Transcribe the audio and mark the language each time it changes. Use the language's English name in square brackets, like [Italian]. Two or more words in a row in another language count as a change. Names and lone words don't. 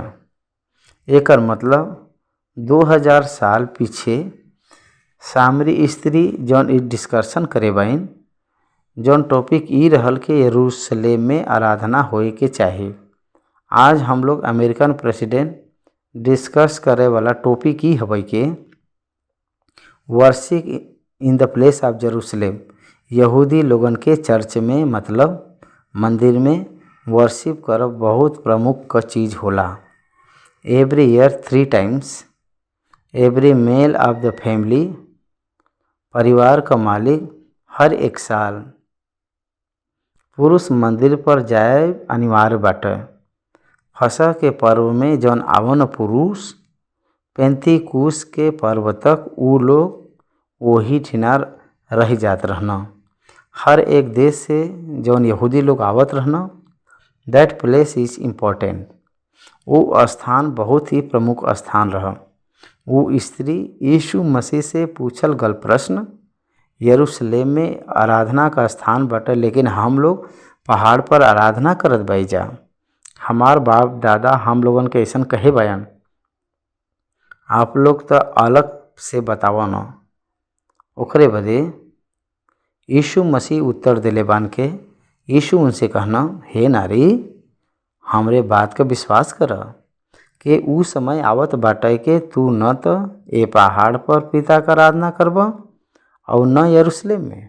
[Bhojpuri] एकर मतलब 2000 साल पीछे सामरी स्त्री जौन ई डिस्कशन करे बाइन, जौन टॉपिक ई रहल के यरूशलेम में आराधना होए के चाहिए। आज हम लोग [English] American president discuss [Bhojpuri] करे वाला टॉपिक ई हवे के [English] worship in the place of Jerusalem. [Bhojpuri] यहूदी लोगन के चर्च में मतलब मंदिर में वर्शिप करब बहुत प्रमुख का चीज़ होला। [English] Every year 3 times every male of the family, [Bhojpuri] परिवार का मालिक हर एक साल पुरुष मंदिर पर जाए अनिवार्य बाटे। फसह के पर्व में जौन आवन पुरुष पेंतीकुस के पर्व तक ऊ लोग वही ठिना रह जात रहना। हर एक देश से जौन यहूदी लोग आवत रहना, [English] That place is important. [Bhojpuri] वो स्थान बहुत ही प्रमुख स्थान रहा। वो स्त्री यीशु मसीह से पूछल गल प्रश्न, यरूशलेम में आराधना का स्थान बाटे लेकिन हम लोग पहाड़ पर आराधना करत बाई जा। हमार बाप दादा हम लोगन के ऐसन कहे बयान, आप लोग तो अलग से बतावा न। ओकरे बदे यीशु मसीह उत्तर दिले बान के यीशु उनसे कहना, हे नारी हमरे बात का विश्वास कर कि ऊ समय आवत बाटे के तू न तो ए पहाड़ पर पिता का आराधना करबा और न यरूशलेम में।